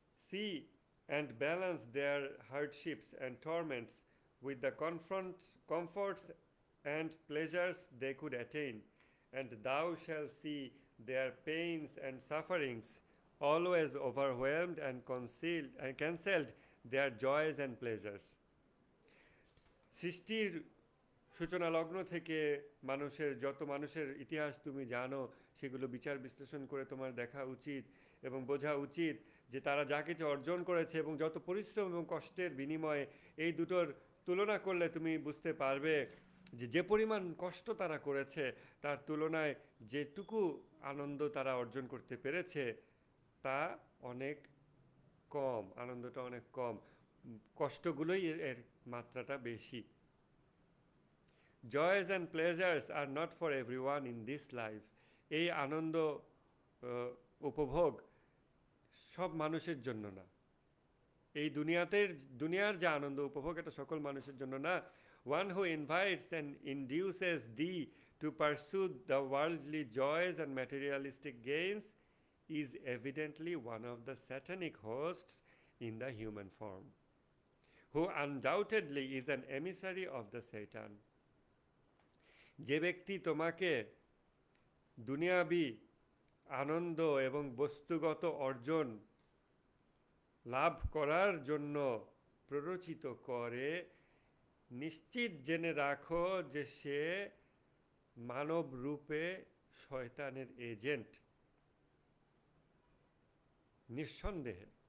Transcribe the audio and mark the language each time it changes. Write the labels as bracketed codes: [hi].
[en] See and balance their hardships and torments with the comforts and pleasures they could attain, and thou shalt see their pains and sufferings always overwhelmed and concealed and cancelled their joys and pleasures. [bn] সৃষ্টির সূচনা লগ্ন থেকে যত মানুষের ইতিহাস তুমি জানো সেগুলো বিচার বিশ্লেষণ করে তোমার দেখা উচিত এবং বোঝা উচিত যে তারা যা কিছু অর্জন করেছে এবং যত পরিশ্রম এবং কষ্টের বিনিময়ে এই দুটোর তুলনা করলে তুমি বুঝতে পারবে যে যে পরিমাণ কষ্ট তারা করেছে তার তুলনায় যেটুকু আনন্দ তারা অর্জন করতে পেরেছে তা অনেক কম, আনন্দটা অনেক কম, কষ্টগুলোই এর মাত্রাটা বেশি। [en] Joys and pleasures are not for everyone in this life. [bn] এই আনন্দ উপভোগ সব মানুষের জন্য না। এই দুনিয়ার যে আনন্দ উপভোগ এটা সকল মানুষের জন্য না। [en] One who invites and induces thee to pursue the worldly joys and materialistic gains is evidently one of the satanic hosts in the human form, who undoubtedly is an emissary of the Satan. [bn] যে ব্যক্তি তোমাকে দুনিয়াবি আনন্দ এবং বস্তুগত অর্জন লাভ করার জন্য প্ররোচিত করে, নিশ্চিত জেনে রাখো যে সে মানব রূপে শয়তানের এজেন্ট, নিঃসন্দেহে।